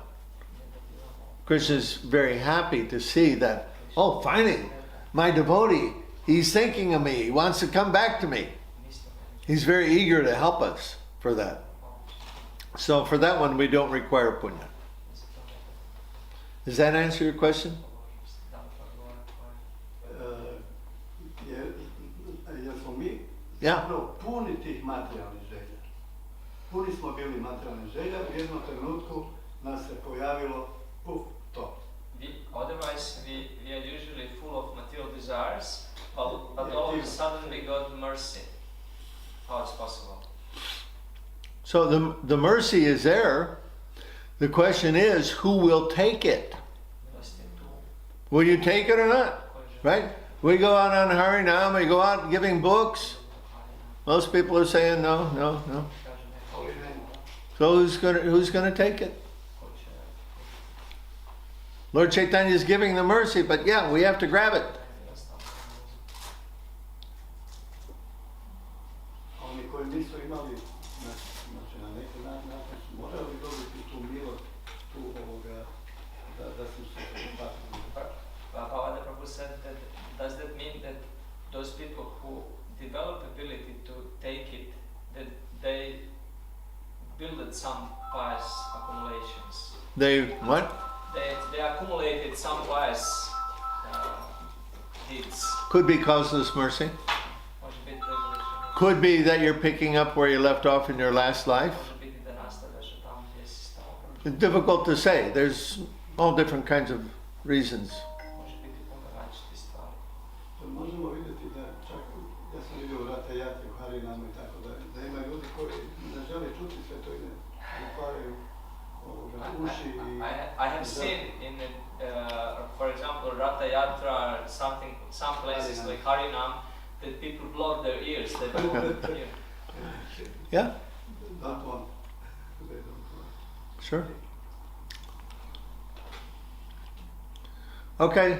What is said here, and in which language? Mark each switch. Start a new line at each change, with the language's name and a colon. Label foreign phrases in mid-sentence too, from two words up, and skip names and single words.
English: Krishna's very happy to see that, oh, finally, my devotee, he's thinking of me, he wants to come back to me. He's very eager to help us for that. So for that one, we don't require punya. Does that answer your question?
Croatian: Jesmo mi
English: Yeah.
Croatian: puni tih materijalnih želja. Puni smo bili materijalnih želja, u jednom trenutku nas se pojavilo to.
English: Otherwise, we are usually full of material desires, but all of a sudden we got mercy. How it's possible? So the mercy is there. The question is, who will take it? Will you take it or not? Right? We go out on Harinam, we go out giving books. Most people are saying no, no, no. So who's gonna take it? Lord Chaitanya is giving the mercy, but yeah, we have to grab it.
Croatian: Oni koji nisu imali, znači na neki način su morali dobiti tu milost, tu ovoga, da su se prihvatili.
English: Bhagavad Prabhu said that, does that mean that those people who develop ability to take it, that they build some pious accumulations? They what? They accumulated some pious deeds. Could be causeless mercy. Could be that you're picking up where you left off in your last life. It's difficult to say. There's all different kinds of reasons.
Croatian: Možemo vidjeti da čak, ja sam vidio u Ratayati, u Harinamu i tako da ima ljudi koji ne žele čuti sve to i ne otvaraju uši i...
English: I have seen in, for example, Ratha Yatra, some places like Harinam, that people block their ears. They don't want to hear. Yeah? Don't want. They don't want. Sure. Okay.